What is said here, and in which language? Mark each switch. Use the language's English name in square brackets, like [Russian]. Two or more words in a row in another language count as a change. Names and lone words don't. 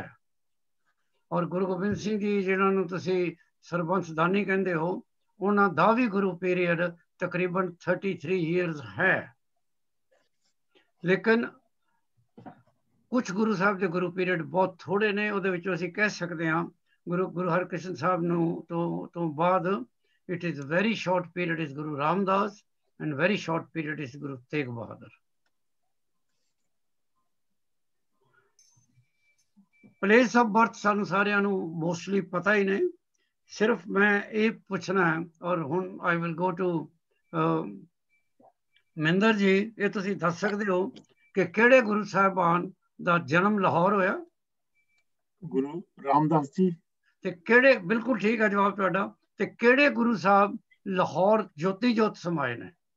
[Punjabi] ਔਰ ਗੁਰੂ ਗੋਬਿੰਦ ਸਿੰਘ ਜੀ, ਜਿਨ੍ਹਾਂ ਨੂੰ ਤੁਸੀਂ ਸਰਬੰਸ ਦਾਨੀ ਕਹਿੰਦੇ ਹੋ, ਉਹਨਾਂ ਦਾ ਵੀ ਗੁਰੂ ਪੀਰੀਅਡ ਤਕਰੀਬਨ 33 ਈਅਰਸ ਹੈ। ਲੇਕਿਨ ਕੁਝ ਗੁਰੂ ਸਾਹਿਬ ਦੇ ਗੁਰੂ ਪੀਰੀਅਡ ਬਹੁਤ ਥੋੜੇ ਨੇ। ਉਹਦੇ ਵਿੱਚੋਂ ਅਸੀਂ ਕਹਿ ਸਕਦੇ ਹਾਂ ਗੁਰੂ ਹਰਕ੍ਰਿਸ਼ਨ ਸਾਹਿਬ ਨੂੰ ਤੋਂ ਬਾਅਦ [English] it is very short period is Guru Ramdas and very short period is Guru Tegh Bahadur. Place of birth [Punjabi] ਸਾਨੂੰ ਸਾਰਿਆਂ ਨੂੰ mostly ਪਤਾ ਹੀ ਨਹੀਂ, ਸਿਰਫ ਮੈਂ ਇਹ ਪੁੱਛਣਾ ਹੈ ਔਰ ਹੁਣ [English] I will go to [Punjabi] ਮਹਿੰਦਰ ਜੀ, ਇਹ ਤੁਸੀਂ ਦੱਸ ਸਕਦੇ ਹੋ ਕਿ ਕਿਹੜੇ ਗੁਰੂ ਸਾਹਿਬਾਨ ਦਾ ਜਨਮ ਲਾਹੌਰ ਹੋਇਆ? ਗੁਰੂ ਰਾਮਦਾਸ ਜੀ। ਤੇ ਕਿਹੜੇ, ਬਿਲਕੁਲ ਠੀਕ ਹੈ ਜਵਾਬ ਤੁਹਾਡਾ, ਤੇ ਕਿਹੜੇ ਗੁਰੂ ਸਾਹਿਬ ਲਾਹੌਰ ਜੋਤੀ ਜੋਤ ਸਮਾਏ ਨੇ?